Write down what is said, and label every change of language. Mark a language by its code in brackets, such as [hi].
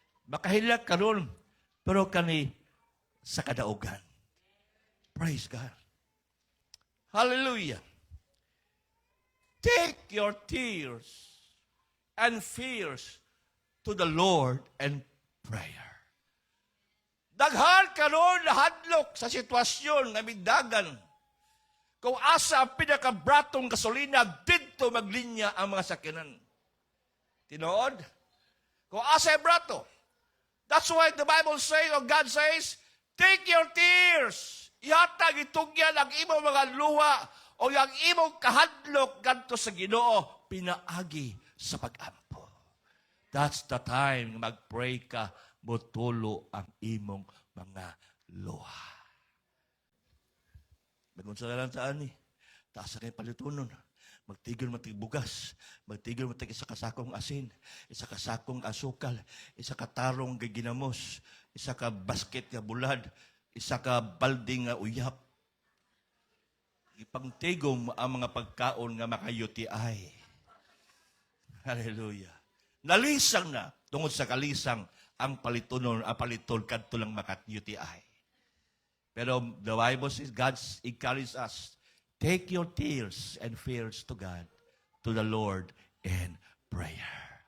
[ceb] Makahilak karon, pero kani sa kadaugan. [en] Praise God. [ceb] Hallelujah. [en] Take your tears and fears to the Lord and prayer. [ceb] Daghan karon lahadlok sa sitwasyon nga midagan. Kung asa ang pinakabratong gasolina, dito maglinya ang mga sakyanan. Tinood? Kung asa ang brato. [en] That's why the Bible says, or God says, take your tears. [ceb] Ihatag itugyan ang imong mga luha o ang imong kahadlok ganto sa Ginoo, pinaagi sa pag-ampo. [en] That's the time [ceb] mag-pray ka, motulo ang imong mga luha. Magunsa na lang saan ni. Taas na kayo palitunon. Magtigil bugas. Magtigil isa kasakong asin. Isa kasakong asukal. Isa katarong ginamos. Isa ka basket nga bulad. Isa ka balding nga uyap. Ipangtigom ang mga pagkaon nga maka-UTI. Hallelujah. Nalisang na. Tungod sa kalisang ang palitunon, ang paliton kadto lang makat-UTI. [en] Pero the Bible says, God encourages us, take your tears and fears to God, to the Lord in prayer.